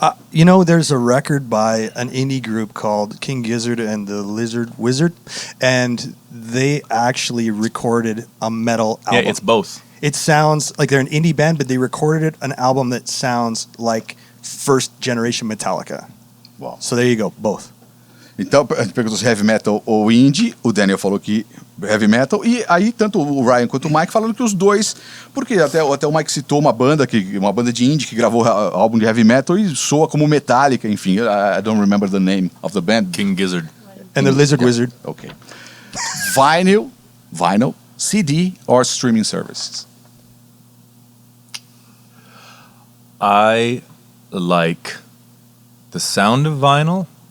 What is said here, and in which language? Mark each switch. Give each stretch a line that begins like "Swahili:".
English: You know, there's a record by an indie group called King Gizzard and the Lizard Wizard, and they actually recorded a metal album. Yeah, it's both. It sounds like they're an indie band, but they recorded an album that sounds like first generation Metallica. Wow. So there you go, both.
Portuguese: Então, a gente perguntou se heavy metal ou indie. O Daniel falou que heavy metal. E aí, tanto o Ryan quanto o Mike falando que os dois... Porque até o Mike citou uma banda de indie que gravou álbum de heavy metal e soa como Metallica, enfim.
English: I don't remember the name of the band. King Gizzard. And the Lizard Wizard. Okay. Vinyl, CD, or streaming services? I like the sound of vinyl.